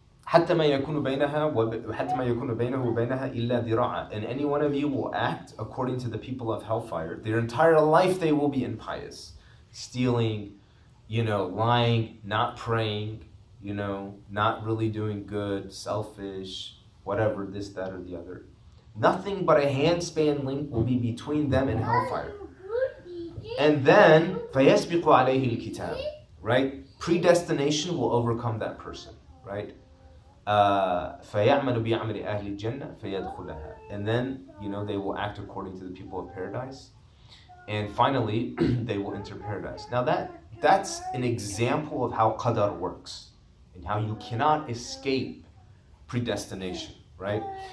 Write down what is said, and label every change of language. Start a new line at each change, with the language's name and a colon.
Arabic: حتى ما يكون بينها وبينها إلا ذراعا.
English: And any one of you will act according to the people of hellfire. Their entire life they will be impious, stealing, lying, not praying, not really doing good, selfish, whatever, this, that, or the other. Nothing but a handspan length will be between them and hellfire. And then
Arabic: فَيَسْبِقُ عَلَيْهِ الْكِتَابِ.
English: Right? Predestination will overcome that person.
Arabic: Right? فَيَعْمَلُ بِعَمَلِ أَهْلِ الْجَنَّةِ فَيَدْخُلَهَا.
English: And then, they will act according to the people of paradise. And finally, they will enter paradise. Now that's an example of how qadar works and how you cannot escape predestination, right?